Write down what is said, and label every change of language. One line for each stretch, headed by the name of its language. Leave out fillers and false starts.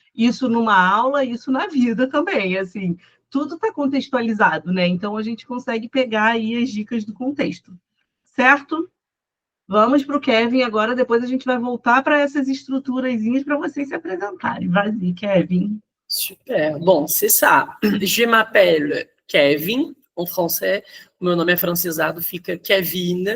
Portuguese: Isso numa aula, isso na vida também, assim, tudo está contextualizado, né? Então, a gente consegue pegar aí as dicas do contexto, certo? Vamos para o Kevin agora, depois a gente vai voltar para essas estruturazinhas para vocês se apresentarem.
French: Vas-y, Kevin. Super. Bon, c'est ça. Je m'appelle Kevin, en français.
Portuguese: O meu nome é francesado, fica Kevin.